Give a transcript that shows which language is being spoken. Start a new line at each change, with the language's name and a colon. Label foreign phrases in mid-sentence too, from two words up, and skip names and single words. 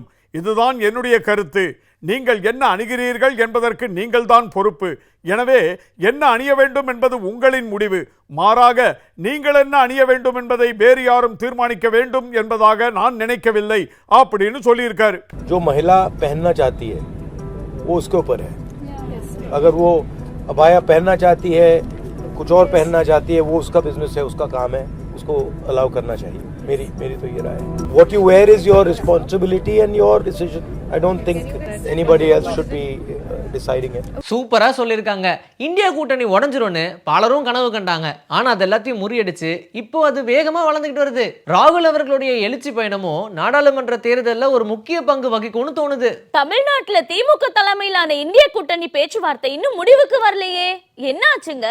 Tamil: இதுதான் என்னுடைய கருத்து. நீங்கள் என்ன அணிகிறீர்கள் என்பதற்கு நீங்கள் தான் பொறுப்பு. எனவே என்ன அணிய வேண்டும் என்பது உங்களின் முடிவு. மாறாக நீங்கள் என்ன அணிய வேண்டும் என்பதை வேறு யாரும் தீர்மானிக்க வேண்டும் என்பதாக நான் நினைக்கவில்லை அப்படின்னு சொல்லியிருக்காரு.
Hindi: जो महिला पहनना चाहती है वो उसके ऊपर है. अगर वो अबाया पहनना चाहती है, कुछ और पहनना चाहती है, वो उसका बिजनेस है, उसका काम है, उसको अलाउ करना चाहिए. मेरी तो ये राय है.
English: What you wear is your responsibility and your decision. I don't think anybody else should be deciding it.
Tamil: சூப்பரா சொல்லியிருக்காங்க. இந்தியா கூட்டணி உடஞ்சிரும்னு பலரும் கனவு கண்டாங்க. ஆனா அது எல்லாத்தையும் முறியடிச்சு இப்போ அது வேகமா வளர்ந்துகிட்டு வருது. ராகுல் அவர்களுடைய எழுச்சி பயணமும் நாடாளுமன்ற தேர்தலில் ஒரு முக்கிய பங்கு வகிக்கும்னு தோணுது. தமிழ்நாட்டுல திமுக தலைமையிலான இந்திய கூட்டணி பேச்சுவார்த்தை இன்னும் முடிவுக்கு வரலையே, என்ன ஆச்சுங்க?